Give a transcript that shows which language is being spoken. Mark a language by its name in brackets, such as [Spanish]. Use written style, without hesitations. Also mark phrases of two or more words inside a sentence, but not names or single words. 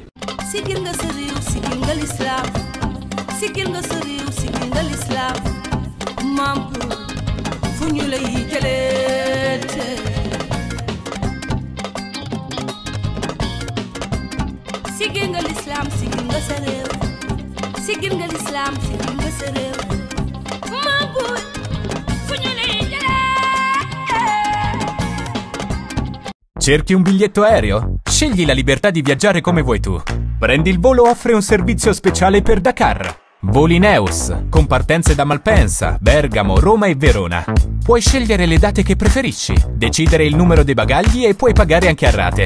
[Wolof] sigil nga sa réew sigil nga lislaam sigil nga sa réew sigil nga lislaam maam fu ñu lay jëlee sigil nga lislaam sigil nga sa réew sigil nga lislaam sigil nga sa réew maam fu ñu lay jëlee [Italian] Cerchi un biglietto aereo? Scegli la libertà di viaggiare come vuoi tu. Prendi il Volo offre un servizio speciale per Dakar. Voli Neus, con partenze da Malpensa, Bergamo, Roma e Verona. Puoi scegliere le date che preferisci, decidere il numero dei bagagli e puoi pagare anche a rate.